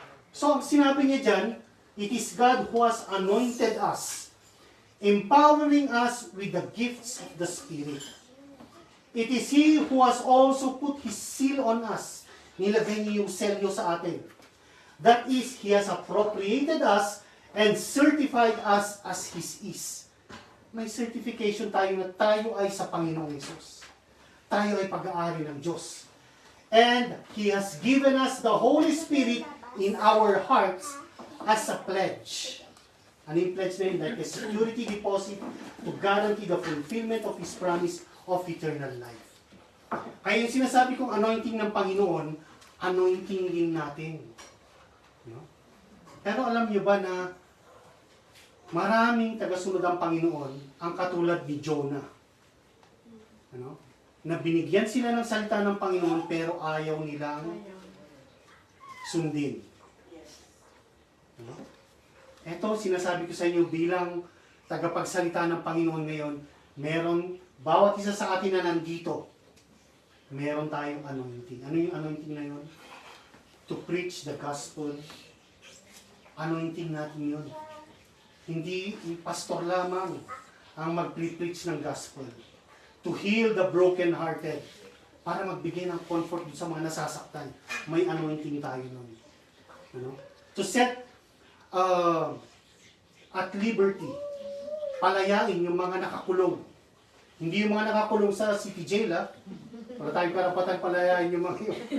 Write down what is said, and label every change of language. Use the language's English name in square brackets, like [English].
[English] So, [Filipino] sinabi niya dyan, [English] it is God who has anointed us, empowering us with the gifts of the Spirit. It is He who has also put His seal on us. [Filipino] Nilagay niya yung selyo sa atin. [English] That is, He has appropriated us and certified us as His is. [Filipino] May certification tayo na tayo ay sa Panginoong Hesus. Tayo ay pag-aari ng Diyos. [English] And He has given us the Holy Spirit in our hearts as a pledge. [Filipino] Ano yung pledge na yun? [English] Like a security deposit to guarantee the fulfillment of His promise of eternal life. [Filipino] Kaya yung sinasabi kong anointing ng Panginoon, anointing din natin. No? Pero alam niyo ba na maraming tagasunod ang Panginoon ang katulad ni Jonah. Ano? Na binigyan sila ng salita ng Panginoon pero ayaw nilang sundin. Ano? Ito, sinasabi ko sa inyo bilang tagapagsalita ng Panginoon ngayon, bawat isa sa atin na nandito, meron tayong anointing. Ano yung anointing na yun? [English] To preach the gospel. [Filipino] Anointing natin yun. Hindi yung pastor lamang ang mag-preach ng gospel. [English] To heal the broken-hearted. [Filipino] Para magbigay ng comfort sa mga nasasaktan. May anointing tayo nun. Ano? [English] To set at liberty. [Filipino] Palayain yung mga nakakulong. Hindi yung mga nakakulong sa city jail, ha? Wala tayong karapatan palayain yung mga yun.